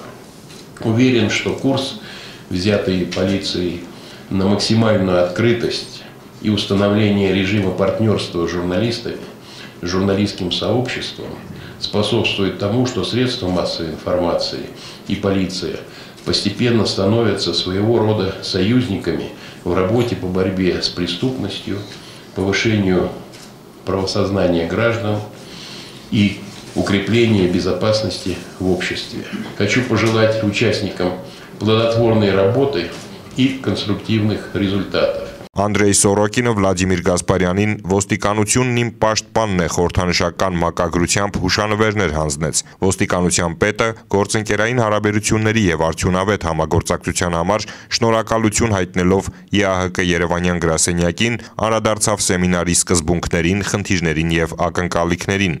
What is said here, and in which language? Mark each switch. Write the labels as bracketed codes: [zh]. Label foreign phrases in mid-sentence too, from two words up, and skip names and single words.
[ru] Уверен, что курс, взятый полицией на максимальную открытость и установление режима партнерства с журналистами, журналистским сообществом, способствует тому, что средства массовой информации и полиция постепенно становятся своего рода союзниками в работе по борьбе с преступностью, повышению правосознания граждан и укреплению безопасности в обществе. Хочу пожелать участникам плодотворной работы и конструктивных результатов. [hy] Անդրեյ Սորոկինը Վլադիմիր Գասպարյանին ոստիկանությունն իմ պաշտպանն է խորհրդանշական մակագրությամբ հուշանվերներ հանձնեց։ Ոստիկանության պետը գործընկերային հարաբերությունների եւ արդյունավետ համագործակցության համար շնորհակալություն հայտնելով ԵԱՀԿ Երևանյան գրասենյակին անդրադարձավ սեմինարի սկզբունքներին, խնդիրներին եւ ակնկալիքներին։